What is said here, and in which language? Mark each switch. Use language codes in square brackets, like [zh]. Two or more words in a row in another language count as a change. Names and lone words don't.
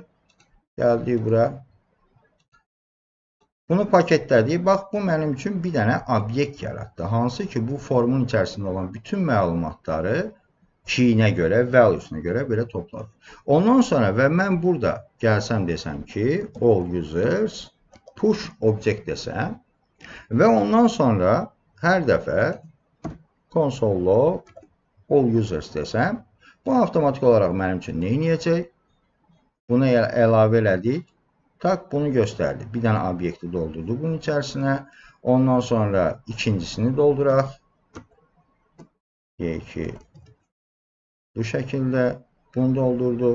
[az] Gəldik bura. Bunu paketlədik. Bax, bu mənim üçün bir dənə obyekt yaratdı. Hansı ki, bu formun içərisində olan bütün məlumatları keyinə görə, valuesuna görə belə topladı. Ondan sonra və mən burada gəlsəm desəm ki, [en] all users push object [az] desəm və ondan sonra hər dəfə [en] console log all users [az] desəm, bu avtomatik olaraq mənim üçün nə edəcək? Buna əlavə elədik. Tak, bunu göstərdi. Bir dənə obyekti doldurdu bunun içərisinə. Ondan sonra ikincisini dolduraq. Deyək ki, bu şəkildə bunu doldurduq.